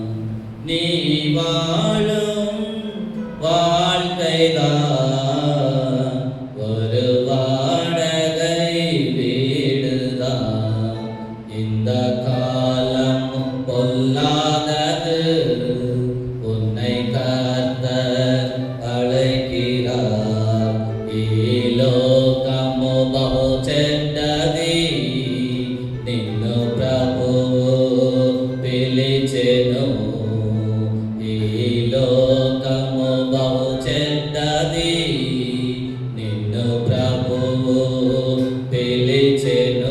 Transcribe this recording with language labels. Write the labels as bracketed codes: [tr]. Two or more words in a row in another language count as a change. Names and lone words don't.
[ta] நீ வாழும் வாழ்க்கைதான் ஒரு வாடகை வீடுதான். இந்த காலம் பொல்லாதது, உன்னை கர்த்தர் అழைక్கிறார். [te] ఈ లోకము బహు చెడ్డది, నిన్ను ప్రభువు పిలిచెను. ఈ లోకము బహు చెడ్డది, నిన్ను ప్రభువు పిలిచెను.